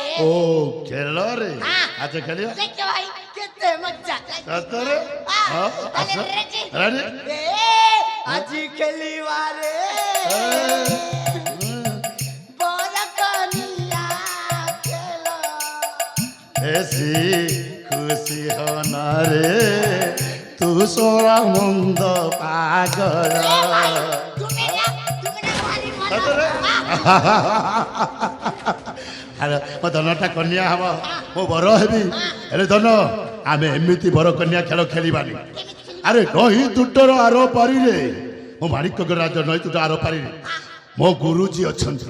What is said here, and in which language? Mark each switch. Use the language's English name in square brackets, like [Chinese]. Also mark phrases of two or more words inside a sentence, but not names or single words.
[Odia] ଓ ଖେଳରେ ହଁ। ଆଚ୍ଛା ଖେଳିବା ଦେଖ ଭାଇ କେତେ ମଜା ଲାଗିବ ସତରେ ହଁ। ହଁ ତାହେଲେ ଆସ ready? ରେଡି ଆଜି ଖେଳିବାରେ ବରକନିଆ ଖେଳ ऐसी खुशी होना रे तू सोरा मुंद पागल ତୁମେ ନା ଭାରି ଭଲ ସତରେ ଆରେ ମୋ ଧନଟା କନ୍ୟା ହବ ମୁଁ ବର ହେବି ହେଲେ ଧନ ଆମେ ଏମିତି ବର କନ୍ୟା ଖେଳ ଖେଳିବାନି କେମିତି ଖେଳିବ ଆରେ ନଈ ତୁଟର ଆର ପାରିରେ ମୋ ମାଣିକ ରାଜ ନଈ ତୁଟ ଆର ପାରିରେ ମୋ ଗୁରୁଜୀ ଅଛନ୍ତି